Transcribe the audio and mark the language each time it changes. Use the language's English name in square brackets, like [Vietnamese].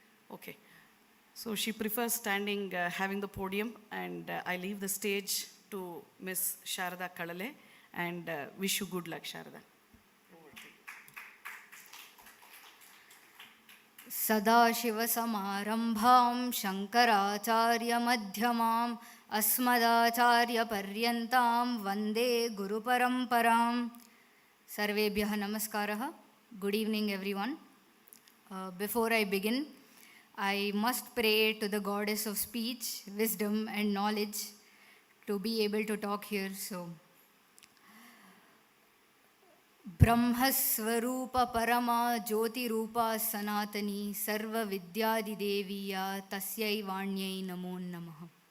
[English] Okay, so she prefers standing, having the podium, and I leave the stage to Miss Sharada Kalale and wish you good luck, Sharada. [Sanskrit] सदाशिवसमारम्भां शङ्कराचार्यमध्यमाम् अस्मदाचार्यपर्यन्तां वन्दे गुरुपरम्परां. सर्वेभ्यः नमस्कारः. [English] Good evening everyone. Before I begin, I must pray to the goddess of speech, wisdom and knowledge to be able to talk here. [Sanskrit] So, Brahmswaroop परमा ज्योतिरूपा सनातनी सर्व विद्यादिदेवीया तस्यै वाण्यै नमो नमः.